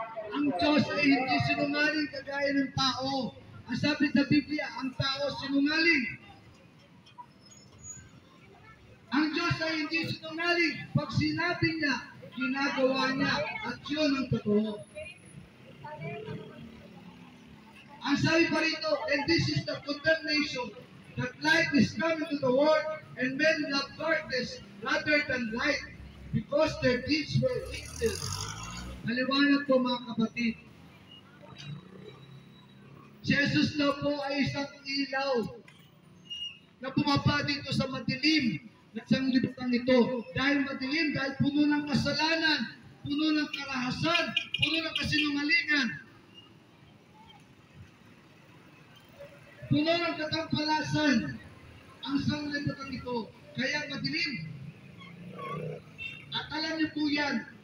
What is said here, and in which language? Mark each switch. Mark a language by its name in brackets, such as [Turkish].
[Filipino] Ang Diyos ay hindi sinungaling kagaya ng tao. Ang sabi sa Biblia, ang tao sinungaling. Ang Diyos ay hindi sinungaling. Pag sinabi niya, ginagawa niya, at yun ang totoo. Ang sabi pa rito, [English] and this is the condemnation, that light is coming to the world, and men love darkness rather than light, because their deeds were evil. [Filipino] Maliwanag po, mga kapatid. Si Jesus na po ay isang ilaw na bumaba dito sa madilim na sanglibutan ito. Dahil madilim, dahil puno ng kasalanan, puno ng karahasan, puno ng kasinungalingan, puno ng katampalasan ang sanglibutan ito. Kaya madilim. At po yan.